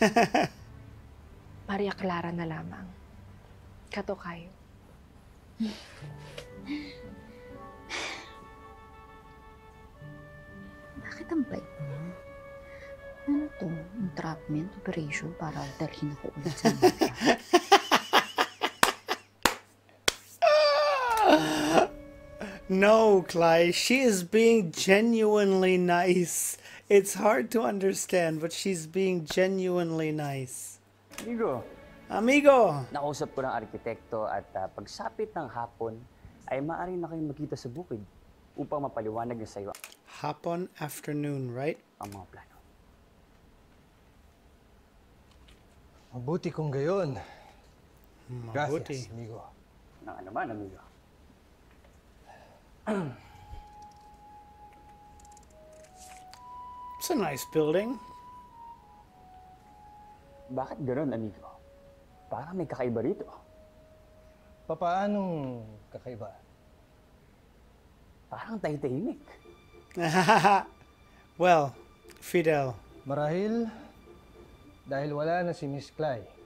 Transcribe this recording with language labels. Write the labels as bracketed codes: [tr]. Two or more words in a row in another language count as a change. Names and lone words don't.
[tl] Maria Clara na lamang. Katokayo. Bakit ang bait niya? Ano to? [en] Entrapment operation [tl] para dalhin ako ulit sa Amerika. [en] No, Clay, she is being genuinely nice. It's hard to understand, but she's being genuinely nice. [tl] Amigo! Nakausap ko ng arkitekto at pagsapit ng hapon ay maaari na kayong magkita sa bukid upang mapaliwanag na sa iyo [en] Hapon afternoon, right? [tl] ang mga plano. Mabuti kung gayon. Mabuti. [es] Gracias, amigo. [tl] Nang ano man, amigo. [en] It's a nice building. [tl] Bakit gano'n, amigo? Parang may kakaiba rito. Papaanong kakaiba? Parang tahimik. Well, Fidel. Marahil dahil wala na si Miss Clay.